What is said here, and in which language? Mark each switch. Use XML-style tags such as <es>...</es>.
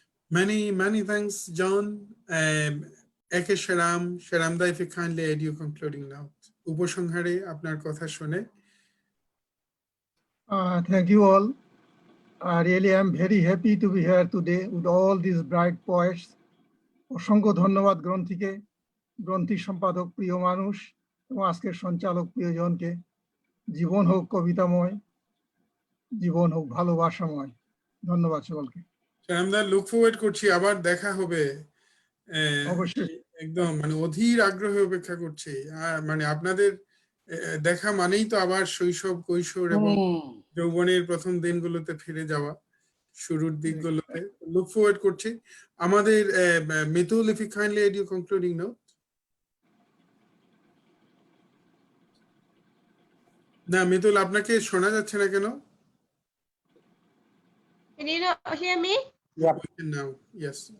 <en>Many thanks, John. A K Sheram, Sheram, if you kindly add your concluding note.</en> <bn>উপসংহারে আপনার কথা শুনে</bn> <en>Thank you all. Really, I'm very happy to be here today with all these bright poets.</en> <bn>অসংখ্য ধন্যবাদ গ্রন্থীকে, গ্রন্থি সম্পাদক প্রিয় মানুষ এবং আজকের সঞ্চালক প্রিয়জনকে। জীবন হোক কবিতাময়, জীবন হোক ভালোবাসাময়। ধন্যবাদ সকলকে। আমরা লুক ফরওয়ার্ড করছি, আবার দেখা হবে। অবশ্যই একদম মানে অধীর আগ্রহে অপেক্ষা করছি। মানে আপনাদের দেখা মানেই তো আবার শৈশব, কৈশোর এবং যৌবনের প্রথম দিনগুলোতে ফিরে যাওয়া, শুরুর দিকগুলোতে। লুক ফরওয়ার্ড করছি। আমাদের</bn> <en>Mitul, if you kindly add your concluding note.</en> <bn>না মিতুল, আপনাকে শোনা যাচ্ছে না কেন?</bn> <en>Can you not hear me? Yeah. Now, yes.</en>